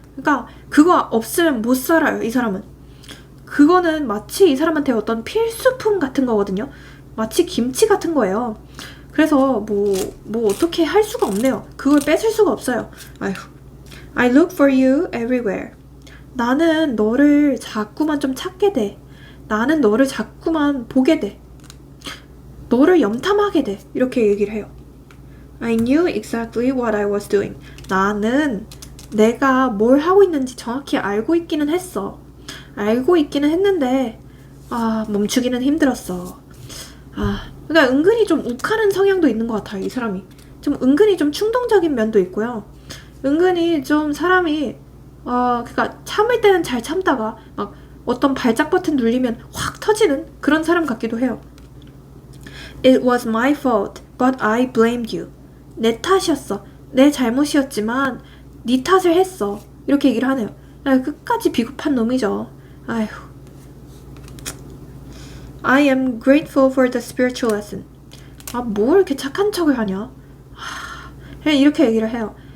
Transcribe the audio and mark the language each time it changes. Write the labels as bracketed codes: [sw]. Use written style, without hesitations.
[ko] 그러니까 그거 없으면 못 살아요. 이 사람은. 그거는 마치 이 사람한테 어떤 필수품 같은 거거든요. 마치 김치 같은 거예요. 그래서 뭐 어떻게 할 수가 없네요. 그걸 뺏을 수가 없어요. 아휴. [en] I look for you everywhere. [ko] 나는 너를 자꾸만 좀 찾게 돼. 나는 너를 자꾸만 보게 돼. 너를 염탐하게 돼. 이렇게 얘기를 해요. [en] I knew exactly what I was doing. [ko] 나는 내가 뭘 하고 있는지 정확히 알고 있기는 했어. 알고 있기는 했는데 멈추기는 힘들었어. 그러니까 은근히 좀 욱하는 성향도 있는 것 같아요, 이 사람이. 좀 은근히 좀 충동적인 면도 있고요. 은근히 좀 사람이, 그러니까 참을 때는 잘 참다가 막 어떤 발작 버튼 눌리면 확 터지는 그런 사람 같기도 해요. [en] It was my fault, but I blamed you. [ko] 내 탓이었어. 내 잘못이었지만 네 탓을 했어. 이렇게 얘기를 하네요. 끝까지 비겁한 놈이죠. 아휴. [en] I am grateful for the spiritual lesson. [ko] 뭘 이렇게 착한 척을 하냐? 이렇게 얘기를 해요.